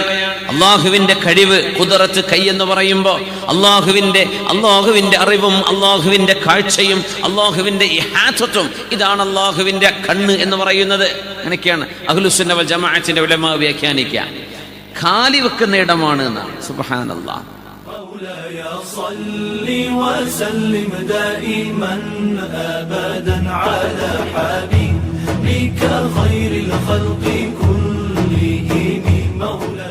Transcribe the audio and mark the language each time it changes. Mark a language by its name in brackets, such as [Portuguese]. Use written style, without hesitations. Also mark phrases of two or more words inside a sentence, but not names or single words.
[Malayalam] അള്ളാഹുവിന്റെ കഴിവ്, ഖുദ്റത്ത്, കൈ എന്ന് പറയുമ്പോൾ അള്ളാഹുവിന്റെ അറിവും അള്ളാഹുവിന്റെ കാഴ്ചയും അള്ളാഹുവിന്റെ ഇഹാത്തത്തും, ഇതാണ് അള്ളാഹുവിന്റെ കണ്ണ് എന്ന് പറയുന്നത്. അങ്ങനെയൊക്കെയാണ് [Arabic] أهل السنة والجماعة [Malayalam] ഉലമാ വ്യാഖ്യാനിക്കുക. കാലി വെക്കുന്ന ഇടമാണ് എന്നാണ്. [Arabic] سبحان الله. مولاي صل وسلم دائما أبدا على حبيبك خير الخلق كلهم مولاي.